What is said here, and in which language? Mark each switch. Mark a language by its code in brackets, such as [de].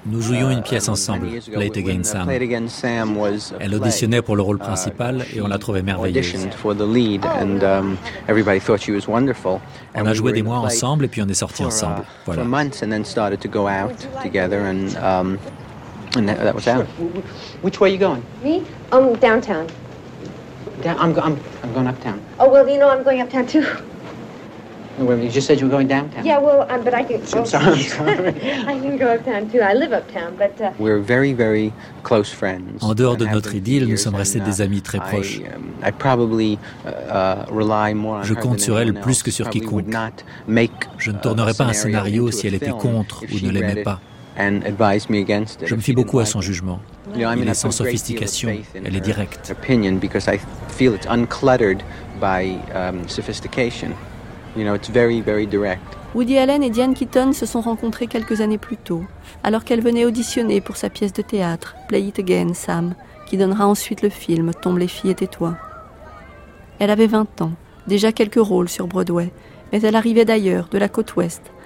[fr] Nous jouions une pièce ensemble, Play It Again, Sam. [en] Play It Again, Sam was. [fr] Elle auditionnait pour le rôle principal et on la trouvait merveilleuse. [en] Auditioned for the lead and everybody thought she was wonderful. [fr] On a joué des mois ensemble et puis on est sortis ensemble. Voilà. [en] For months and then started to go out together and that was out. Which way are you going? Me? Downtown. I'm going uptown. Oh well, you know I'm going uptown too. You just said you were going downtown. Yeah, well, but I can. Oh, I'm sorry. I can go uptown too. I live uptown, but. We're very, very close friends. [fr] En dehors de notre idylle, nous sommes restés des amis très proches. Je compte sur elle plus que sur quiconque. Je ne tournerais pas un scénario si elle était contre ou ne l'aimait pas. [en] And advise me against it. [fr] Je me fie beaucoup à son jugement. Il est sans sophistication, elle est directe. [en] Opinion, because I feel it's uncluttered by sophistication. You know, it's very, very direct. [fr] Woody Allen et Diane Keaton se sont rencontrés quelques années plus tôt, alors qu'elle venait auditionner pour sa pièce de théâtre, Play It Again, Sam, qui donnera ensuite le film Tombe les filles et tais-toi. Elle avait 20 ans, déjà quelques rôles sur Broadway, mais elle arrivait d'ailleurs, de la côte ouest.